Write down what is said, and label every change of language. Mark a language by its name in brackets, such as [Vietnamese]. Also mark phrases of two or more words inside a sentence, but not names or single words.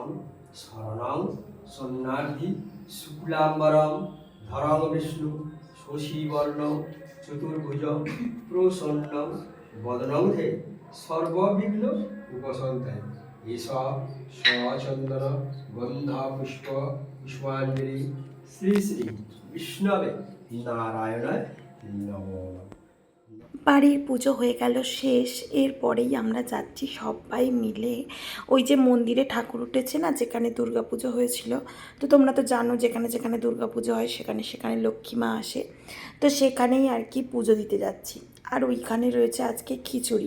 [Sanskrit] शरणं सन्नार्थि शुक्लांबरं धरं विष्णु शशिवर्णं चतुर्भुज प्रसन्नं वदनं थे सर्वविघ्न उपशान्तये एषः सचन्दन गन्धा पुष्प पुष्पाञ्जलि श्री श्री विष्णवे नारायणाय नमो। [Bangla] বাড়ির পুজো হয়ে গেল শেষ। এরপরেই আমরা যাচ্ছি সবাই মিলে ওই যে মন্দিরে ঠাকুর উঠেছে না, যেখানে দুর্গা পুজো হয়েছিল। তো তোমরা তো জানো যেখানে যেখানে দুর্গা পুজো হয় সেখানে সেখানে লক্ষ্মী মা আসে। তো সেখানেই আর কি পুজো দিতে যাচ্ছি। আর ওইখানে রয়েছে আজকে খিচুড়ি।